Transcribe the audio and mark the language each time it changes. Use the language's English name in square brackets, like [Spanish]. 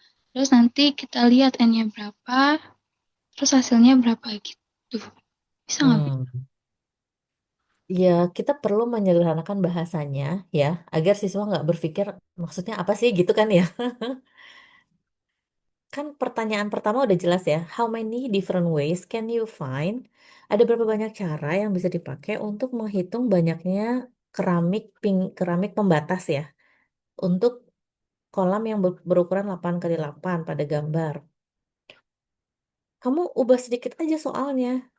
[Indonesian] Terus nanti kita lihat n-nya berapa, terus hasilnya berapa gitu. Bisa nggak, Bu? Hmm. Ya, kita perlu menyederhanakan bahasanya ya, agar siswa nggak berpikir maksudnya apa sih gitu kan ya. Kan pertanyaan pertama udah jelas ya. [English] How many different ways can you find? [Indonesian] Ada berapa banyak cara yang bisa dipakai untuk menghitung banyaknya keramik pembatas ya untuk kolam yang berukuran 8 kali 8 pada gambar. Kamu ubah sedikit aja soalnya.